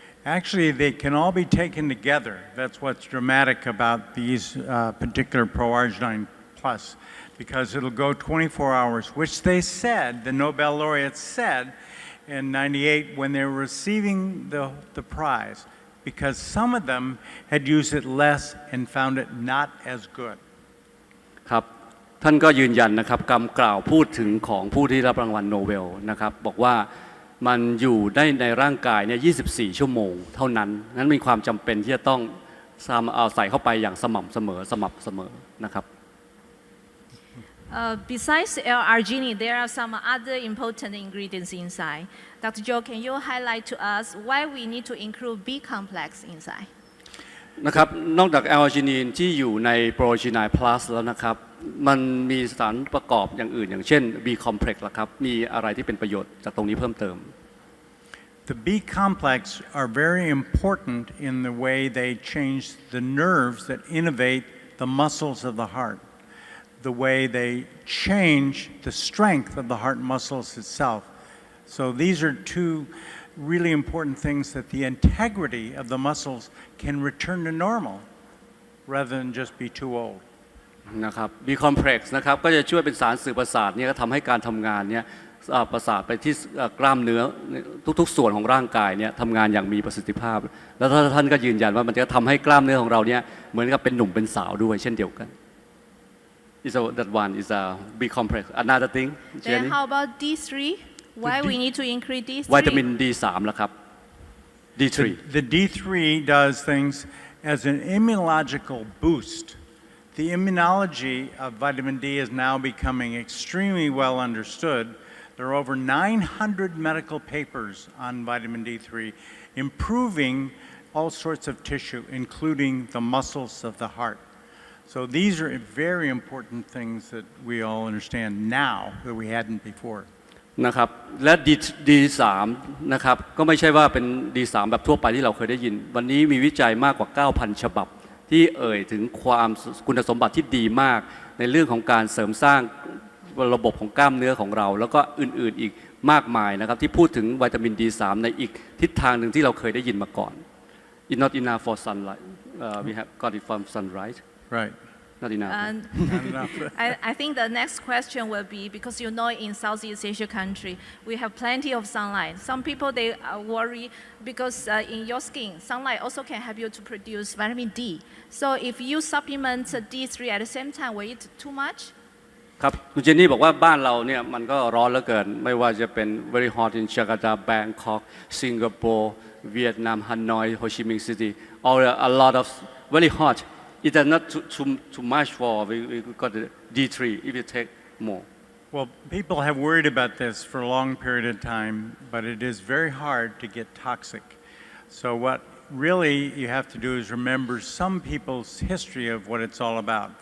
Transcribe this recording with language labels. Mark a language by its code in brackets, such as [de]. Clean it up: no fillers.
[en] Actually, they can all be taken together. That's what's dramatic about these particular Pro-Arginine Plus, because it'll go 24 hours, which they said, the Nobel laureates said in '98 when they were receiving the prize. Because some of them had used it less and found it not as good. [th] ครับท่านก็ยืนยันนะครับคำกล่าวพูดถึงของผู้ที่รับรางวัลโนเบลนะครับบอกว่ามันอยู่ได้ในร่างกายเนี่ย24 ชั่วโมงเท่านั้นนั้นมีความจำเป็นที่จะต้องใส่เข้าไปอย่างสม่ำเสมอนะครับ [en] Besides L-arginine, there are some other important ingredients inside. Dr. Joe, can you highlight to us why we need to include B complex inside? [th] นะครับนอกจากแอลอาร์จินีนที่อยู่ในโปรจีไนพลัสแล้วนะครับมันมีสารประกอบอย่างอื่นอย่างเช่น B complex ล่ะครับมีอะไรที่เป็นประโยชน์จากตรงนี้เพิ่มเติม [en] The B complex are very important in the way they change the nerves that innervate the muscles of the heart, the way they change the strength of the heart muscles itself. So these are 2 really important things that the integrity of the muscles can return to normal rather than just be too old. [th] นะครับ B complex นะครับก็จะช่วยเป็นสารสื่อประสาทเนี่ยก็ทำให้การทำงานเนี่ยประสาทไปที่กล้ามเนื้อทุกๆส่วนของร่างกายเนี่ยทำงานอย่างมีประสิทธิภาพแล้วท่านก็ยืนยันว่ามันจะทำให้กล้ามเนื้อของเราเนี่ยเหมือนกับเป็นหนุ่มเป็นสาวด้วยเช่นเดียวกัน [en] that one is a B complex another thing Then how about D3? Why we need to increase D3? [th] วิตามิน D3 ล่ะครับ D3 [en] The D3 does things as an immunological boost. The immunology of vitamin D is now becoming extremely well understood. There are over 900 medical papers on vitamin D3 improving all sorts of tissue, including the muscles of the heart. So these are very important things that we all understand now that we hadn't before. [th] นะครับและD3นะครับก็ไม่ใช่ว่าเป็น D3 แบบทั่วไปที่เราเคยได้ยินวันนี้มีวิจัยมากกว่า 9,000 ฉบับที่เอ่ยถึงความคุณสมบัติที่ดีมากในเรื่องของการเสริมสร้างระบบของกล้ามเนื้อของเราแล้วก็อื่นๆอีกมากมายนะครับที่พูดถึงวิตามิน D3 ในอีกทิศทางหนึ่งที่เราเคยได้ยินมาก่อน [en] It's not enough for sunlight we have got it from sunlight Right. not enough And Not enough. I think the next question will be, because you know in Southeast Asia country, we have plenty of sunlight. Some people, they worry because in your skin, sunlight also can help you to produce vitamin D. So if you supplement D3 at the same time, will it too much? [th] ครับคุณเจนนี่บอกว่าบ้านเราเนี่ยมันก็ร้อนเหลือเกินไม่ว่าจะเป็น [en] very hot in Jakarta, Bangkok, Singapore, Vietnam, Hanoi, Ho Chi Minh City, or a lot of very hot. It is not too much for we got the D3 if you take more. Well, people have worried about this for a long period of time, but it is very hard to get toxic. So what really you have to do is remember some people's history of what it's all about.